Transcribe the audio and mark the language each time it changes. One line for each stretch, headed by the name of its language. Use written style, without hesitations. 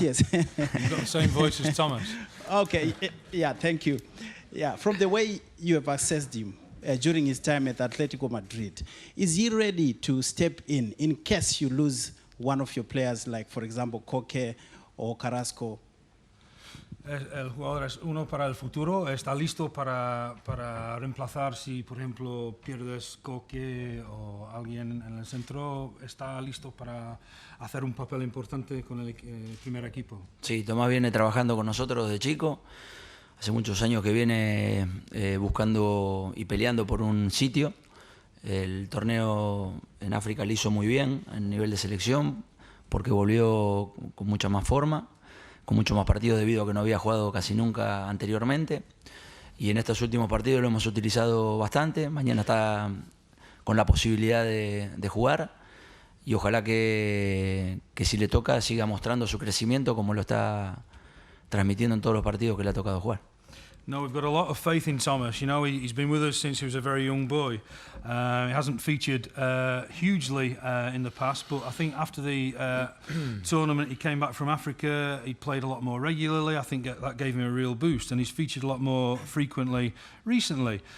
English: You've got the same voice as Thomas. Okay, yeah, thank you. Yeah, from the way you have assessed him during his time at Atletico Madrid, is he ready to step in case you lose one of your players, like, for example, Koke or Carrasco?
Spanish: El jugador es uno para el futuro. ¿Está listo para reemplazar si, por ejemplo, pierdes Koke o alguien en el centro? ¿Está listo para hacer un papel importante con el primer equipo? Sí, Tomás viene trabajando con nosotros desde chico. Hace muchos años que viene buscando y peleando por un sitio. El torneo en África le hizo muy bien en nivel de selección porque volvió con mucha más forma, con mucho más partidos debido a que no había jugado casi nunca anteriormente. Y en estos últimos partidos lo hemos utilizado bastante. Mañana está con la posibilidad de jugar y ojalá que si le toca siga mostrando su crecimiento como lo está transmitiendo en todos los partidos que le ha tocado jugar.
English: No, we've got a lot of faith in Thomas. You know, he's been with us since he was a very young boy. He hasn't featured hugely in the past, but I think after the tournament he came back from Africa, he played a lot more regularly. I think that gave him a real boost, and he's featured a lot more frequently recently.